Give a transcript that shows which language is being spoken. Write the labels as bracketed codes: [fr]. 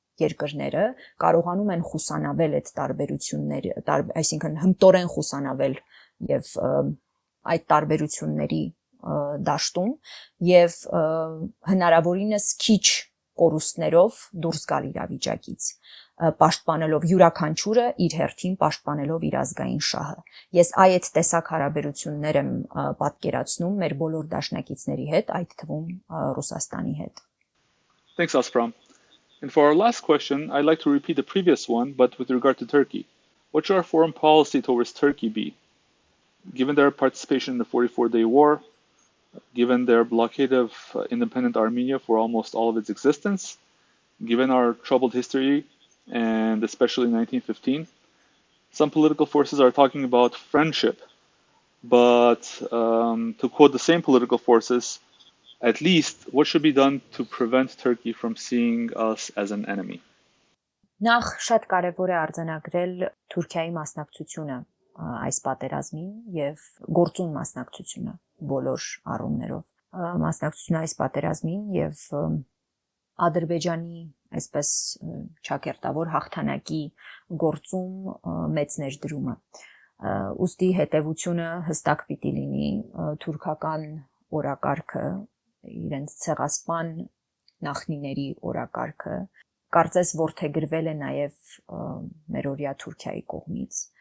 [hy] երկրները կարողանում են խուսանավել այդ տարբերությունների, այսինքն հմտորեն խուսանավել եւ այդ տարբերությունների դաշտում եւ հնարավորինս քիչ կորուստներով դուրս գալ իրավիճակից, պաշտպանելով յուրաքանչյուրը իր հերթին պաշտպանելով իր ազգային շահը։ Ես այդ տեսակ հարաբերություններ եմ պատկերացնում մեր բոլոր դաշնակիցների հետ, այդ թվում Ռուսաստանի հետ։ [en] Thanks, Aspram. And for our last question, I'd like to repeat the previous one, but with regard to Turkey. What should our foreign policy towards Turkey be? Given their participation in the 44-day war, given their blockade of independent Armenia for almost all of its existence, given our troubled history, and especially 1915, some political forces are talking about friendship. But to quote the same political forces, at least what should be done to prevent Turkey from seeing us as an enemy? [hy] Նախ շատ կարևոր է արձանագրել Թուրքիայի մասնակցությունը այս պատերազմին եւ գործուն մասնակցությունը բոլոր առումներով մասնակցությունը այս պատերազմին եւ Ադրբեջանի այսպես ճակերտավոր հաղթանակի գործում մեծ ներդրումը ուստի հետևությունը հստակ պիտի լինի թուրքական օրակարգը իրենց ցեղասպան նախնիների օրակարգը կարծես ворթեգրվել է նաեւ մերօրյա Թուրքիայի կողմից